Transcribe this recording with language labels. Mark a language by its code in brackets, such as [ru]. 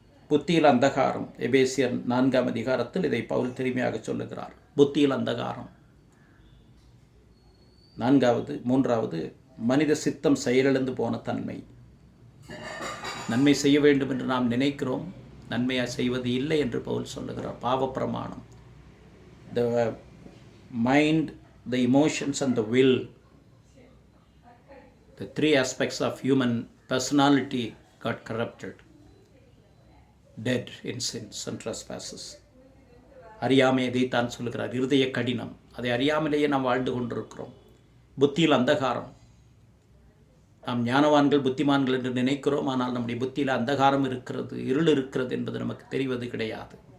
[ta] புத்தியில் அந்தகாரம். எபேசியர் 4ஆம் அதிகாரத்தில் இதை பவுல் திரும்பியாக சொல்லுகிறார். புத்தியில் அந்தகாரம். 3வது மனித சித்தம் செயலிழந்து போன தன்மை. நன்மை செய்ய வேண்டும் என்று நாம் நினைக்கிறோம், நன்மையாக செய்வது இல்லை என்று பவுல் சொல்லுகிறார். பாவ பிரமாணம். [en] The mind, the emotions and the will, the 3 aspects of human personality got corrupted, dead in sins and trespasses. [ta] அறியாமை இதைத்தான் சொல்லுகிறார், இருதய கடினம். அதை அறியாமலேயே நாம் வாழ்ந்து கொண்டிருக்கிறோம். புத்தியில் அந்தகாரம். நாம் ஞானவான்கள், புத்திமான்கள் என்று நினைக்கிறோம், ஆனால் நம்முடைய புத்தியில் அந்தகாரம் இருக்கிறது, இருள் இருக்கிறது என்பது நமக்கு தெரிவது கிடையாது.